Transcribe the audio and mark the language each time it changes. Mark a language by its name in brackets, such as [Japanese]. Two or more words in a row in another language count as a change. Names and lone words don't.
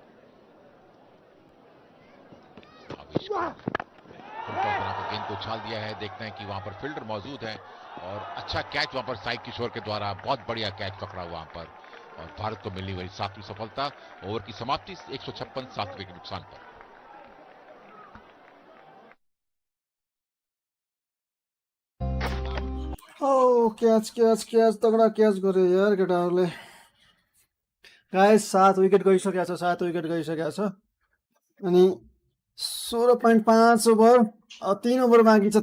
[Hindi] गेंद को उछाल दिया है, देखते हैं कि वहां पर फील्डर मौजूद है और अच्छा कैच वहां पर साई किशोर के द्वारा, बहुत बढ़िया कैच पकड़ा वहां पर और भारत को मिलनी हुई 7वीं सफलता। ओवर की समाप्ति 156 7 विकेट नुकसान पर। [Nepali] क्याच क्याच क्याच तगडा क्याच गरे यार केटाहरूले। गाइस 7 विकेट गइसकेको छ, 7 विकेट गइसकेको छ। अनि 16.5 ओभर, 3 ओभर बाँकी छ।